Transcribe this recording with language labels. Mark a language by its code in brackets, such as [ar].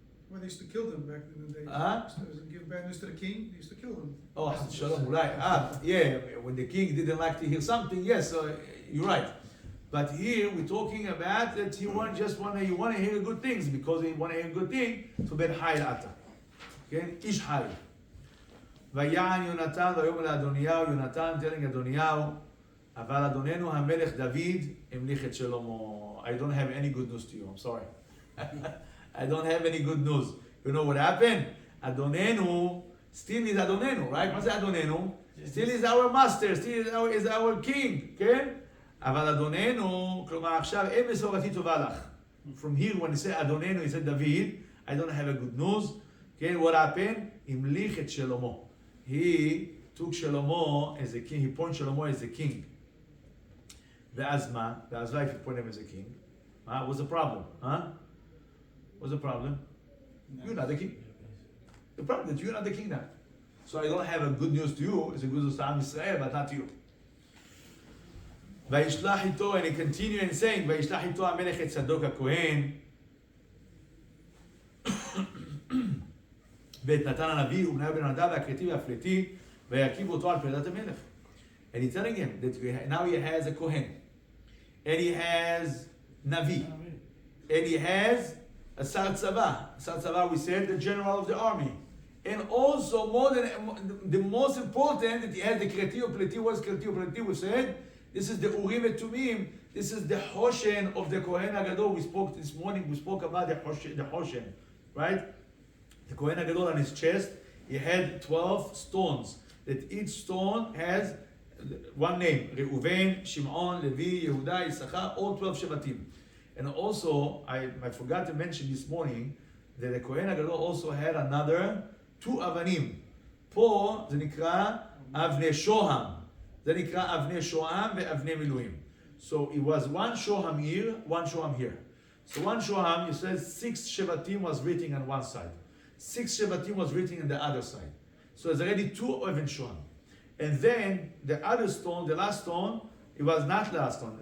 [en] Well, they used to kill them back in the day. Give bad news to the king, they used to kill them. Oh, shalom, right. Yeah, when the king didn't like to hear something, yes, you're right. But here we're talking about that you want to hear good things, because you want to hear good thing, so [he] ben hayl ata. Okay, ish hayl. ויען יונתן ויאמר לאדוניהו, יונתן [en] telling [he] אדוניהו, אבל אדוננו המלך דוד המליך את שלמה. [en] I don't have any good news to you, I'm sorry. I don't have any good news. You know what happened? Adonenu still is Adonenu, right? [he] מה זה Adonenu? [en] Still is our master, still is our king, כן? [he] אבל אדוננו, כלומר עכשיו אין מסורתי טובה לך. [en] From here when he said אדוננו, he said David, I don't have a good news. כן, what happened? [he] המליך את שלמה. [en] He took Shlomo as a king, he appointed Shlomo as a king. [he] ואז מה? [en] ואז why if he appointed him as a king? What's the problem? What's the problem? You're not the king. The problem is that you're not the king now. So I don't have a good news to you, it's a good news to Am Yisrael, but not to you. [he] וישלח איתו, [en] and he continued in saying, [he] וישלח איתו המלך את צדוק הכהן, ואת נתן הנביא ובניהו בן נדב והכרתי והפלתי, וירכיבו אותו על פרדת המלך. [en] And he's telling him that now he has a Kohen, and he has Navie, and he has a Sar Tzava. Sar Tzava, we said, the general of the army. And also, the most important, that he has the Kreti Upleti. What's Kreti Upleti? We said, this is the Urim and Tumim. This is the Hoshen of the Kohen HaGadol. We spoke this morning, we spoke about the Hoshen, right? The Kohen HaGadol on his chest, he had 12 stones. That each stone has one name. Reuven, Shimon, Levi, Yehuda, Issachar, all 12 Shevatim. And also, I forgot to mention this morning that the Kohen HaGadol also had another 2 Avanim. [he] פה זה נקרא אבני שוהם. זה נקרא אבני שוהם ואבני מילואים. [en] So it was one shoham here, one shoham here. So one shoham, you said 6 Shevatim was written on one side. 6 Shevatim was written on the other side. So there's already 2 Even shoham. And then the other stone, the last stone, it was not the last stone.